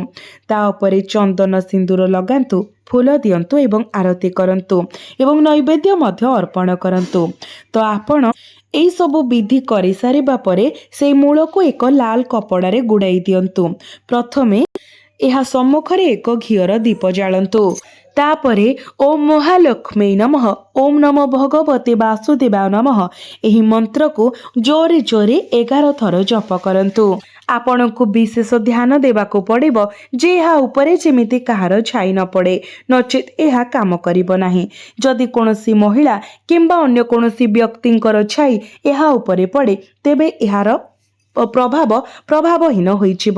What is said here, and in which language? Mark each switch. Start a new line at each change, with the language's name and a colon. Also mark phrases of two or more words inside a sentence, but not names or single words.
Odia: ତା ଉପରେ ଚନ୍ଦନ ସିନ୍ଦୂର ଲଗାନ୍ତୁ, ଫୁଲ ଦିଅନ୍ତୁ ଏବଂ ଆରତୀ କରନ୍ତୁ ଏବଂ ନୈବେଦ୍ୟ ମଧ୍ୟ ଅର୍ପଣ କରନ୍ତୁ। ତୋ ଆପଣ ଏଇ ସବୁ ବିଧି କରି ସାରିବା ପରେ ସେ ମୂଳ କୁ ଏକ ଲାଲ କପଡ଼ା ଗୁଡ଼ାଇ ଦିଅନ୍ତୁ। ପ୍ରଥମେ ଏହା ସମ୍ମୁଖରେ ଏକ ଘିଅର ଦୀପ ଜାଳନ୍ତୁ। ତାପରେ
Sanskrit: ओम महालक्ष्मी नमः ओम नमो भगवते वासुदेवाय नमः
Odia: ଏହି ମନ୍ତ୍ର କୁ ଜୋରେ ଜୋରେ 11 ଥର ଜପ କରନ୍ତୁ। ଆପଣକୁ ବିଶେଷ ଧ୍ୟାନ ଦେବାକୁ ପଡ଼ିବ ଯେ ଏହା ଉପରେ ଯେମିତି କାହାର ଛାଇ ନ ପଡ଼େ, ନଚେତ ଏହା କାମ କରିବ ନାହିଁ। ଯଦି କୌଣସି ମହିଳା କିମ୍ବା ଅନ୍ୟ କୌଣସି ବ୍ୟକ୍ତିଙ୍କର ଛାଇ ଏହା ଉପରେ ପଡ଼େ ତେବେ ଏହାର ପ୍ରଭାବହୀନ ହୋଇଯିବ।